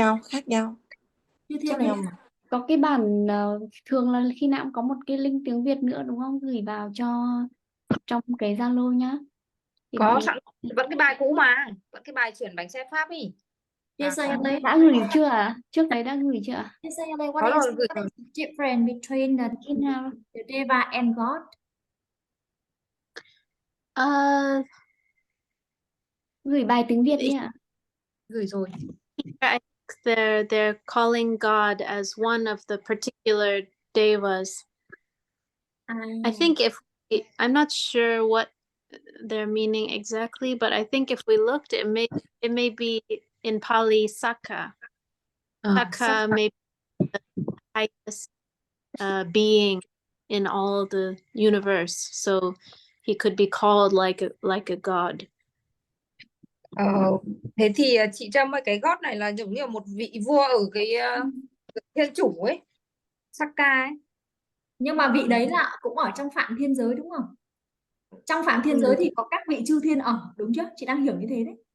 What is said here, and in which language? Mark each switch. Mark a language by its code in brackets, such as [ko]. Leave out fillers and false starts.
[vi] Khác nhau. Chư thiên với có cái bản thường là khi nào cũng có một cái link tiếng Việt nữa đúng không? Gửi vào cho trong cái Zalo nhá. Có sẵn vẫn cái bài cũ mà, vẫn cái bài chuyển bánh xe Pháp ý. Sayalay, đã gửi chưa ạ? Trước đấy đã gửi chưa ạ? [en] Sayalay, what is the difference between the Deva and God? [vi] Gửi bài tiếng Việt đi ạ. Gửi rồi. [en] They're calling God as one of the particular devas. I think I'm not sure what they're meaning exactly, but I think if we looked, it may be in Pali Saka. Saka may be the highest being in all the universe, so he could be called like a god. [vi] Thế thì chị Trâm ơi, cái God này là giống như một vị vua ở cái thiên chủ ấy, Saka ấy. Nhưng mà vị đấy là cũng ở trong phạm thiên giới đúng không? Trong phạm thiên giới thì có các vị chư thiên ở, đúng chưa? Chị đang hiểu như thế đấy.